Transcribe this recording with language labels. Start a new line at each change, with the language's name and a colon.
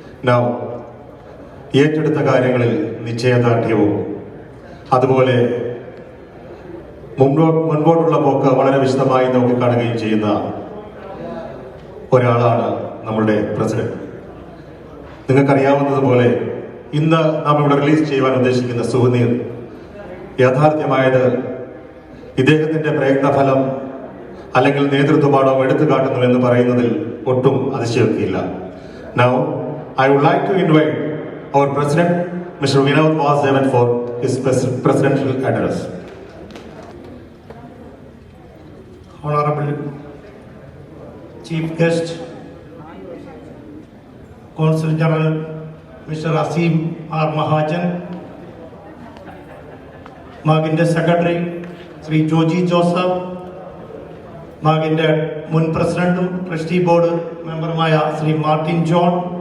Malayalam: Now, ഏറ്റെടുത്ത കാര്യങ്ങളിൽ നിശ്ചയദാർഢ്യവും അതുപോലെ മുൻപോട്ടുള്ള പോക്ക് വളരെ വിശദമായി നോക്കിക്കാണുകയും ചെയ്യുന്ന ഒരാളാണ് നമ്മളുടെ പ്രസിഡന്റ്. നിങ്ങൾക്കറിയാവുന്നതുപോലെ ഇന്ന് നാം ഇവിടെ റിലീസ് ചെയ്യുവാൻ ഉദ്ദേശിക്കുന്ന സുവനീർ യാഥാർത്ഥ്യമായത് ഇദ്ദേഹത്തിന്റെ പ്രയത്നഫലം അല്ലെങ്കിൽ നേതൃത്വപാഠം എടുത്തു കാട്ടുന്നു എന്ന് പറയുന്നതിൽ ഒട്ടും അതിശയോക്തിയില്ല.
English: Now, I would like to invite our President, Mr. Vinod Vasudevan, for his presidential address. Honorable Chief Guest, Consul General Mr. Asim R.
Malayalam: Mahajan, Maginde Secretary Sri Joji Joseph, മാഗിന്റെ മുൻ പ്രസിഡന്റും trustee board മെമ്പറുമായ Shri Martin John,